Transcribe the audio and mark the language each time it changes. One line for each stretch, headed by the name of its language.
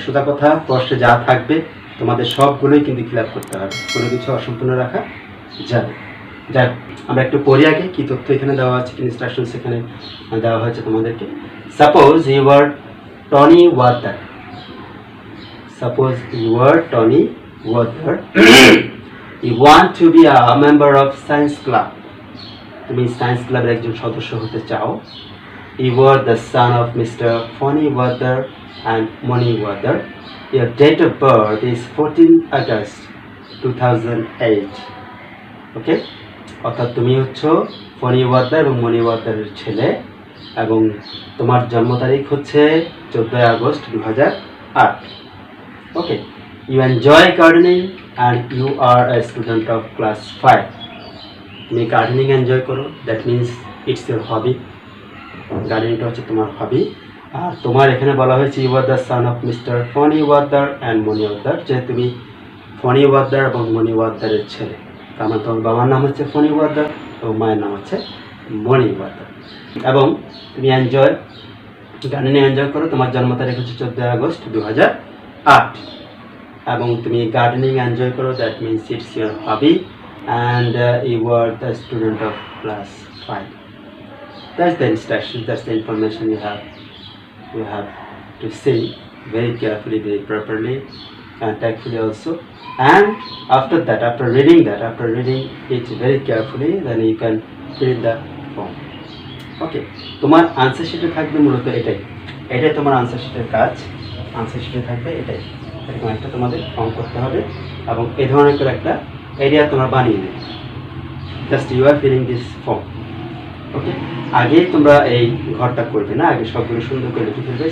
Bangla: সোজা কথা, প্রশ্নে যা থাকবে তোমাদের সবগুলোই কিন্তু ফিল আপ করতে হবে, কোনো কিছু অসম্পূর্ণ রাখা যাবে। যাই হোক, আমরা একটু পড়ি আগে কি তথ্য এখানে দেওয়া আছে, কি ইনস্ট্রাকশনস এখানে দেওয়া হয়েছে তোমাদেরকে।
English: Suppose you are Tony Water, Suppose you are Tony Water. You want to be a member of science club.
Bangla: তুমি সায়েন্স ক্লাবের একজন সদস্য হতে চাও।
English: You are the son of Mr. Fonny Water and Moni Water. Your date of birth is 14 August 2008.
Bangla: ওকে, অর্থাৎ তুমি হচ্ছে Fani water এবং মনি ওয়াটারের ছেলে, এবং তোমার জন্ম তারিখ হচ্ছে 14 August 2008।
English: Okay, you enjoy gardening and you are a student of class 5.
Bangla: তুমি গার্ডেনিং এনজয় করো,
English: That means it's your hobby.
Bangla: গার্ডেনিংটা হচ্ছে তোমার হবি। আর তোমার এখানে বলা হয়েছে
English: you are the son of mister Phony Water and Money Water,
Bangla: যে তুমি ফনি ওয়াদার এবং মনি ওয়াদারের ছেলে। তার মানে তোমার বাবার নাম হচ্ছে ফনি ওয়াদার এবং মায়ের নাম হচ্ছে মনি ওয়াদার। এবং তুমি গার্ডেনিং এনজয় করো, তোমার জন্ম তারিখ হচ্ছে 14 আগস্ট 2008, এবং তুমি গার্ডেনিং এনজয় করো,
English: That means it's your hobby, and you are the student of class 5. That's the instruction, that's the information you have to say very carefully, very properly, and tactfully also. And after that, after reading it very carefully, then you can fill in the form.
Bangla: Okay, তোমার answer শিটে থাকবে মূলত এটাই তোমার answer শিটের কাজ। Answer শিটে থাকবে এটাই, এরকম একটা তোমাদের ফর্ম করতে হবে এবং এই ধরনের করে একটা এরিয়া তোমরা বানিয়ে নেবে।
English: Just you are filling this form.
Bangla: ওকে, আগে তোমরা এই ঘরটা করবে না, আগে সবগুলো সুন্দর করে লিখে ফেলবে।